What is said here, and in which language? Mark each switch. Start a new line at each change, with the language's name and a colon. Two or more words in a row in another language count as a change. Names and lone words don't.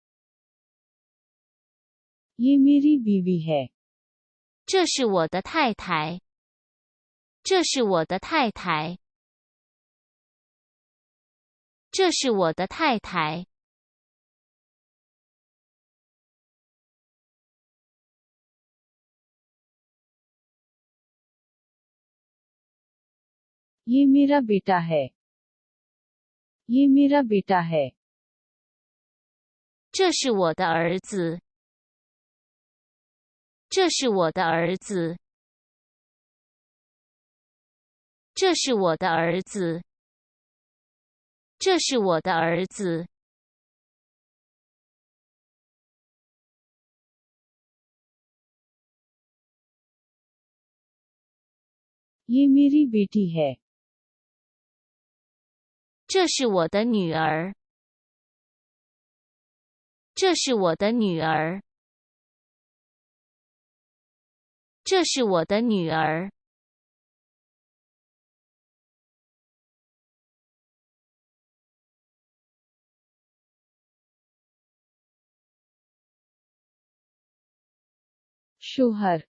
Hindi: ये मेरी बीवी है।
Chinese: 这是我的太太。这是我的太太。这是我的太太。
Hindi: ये मेरा बेटा है। ये मेरा बेटा है।
Chinese: 这是我的儿子。这是我的儿子。这是我的儿子。这是我的儿子。
Hindi: ये मेरी बेटी है।
Chinese: 这是我的女儿。这是我的女儿。这是我的女儿。
Hindi: शोहर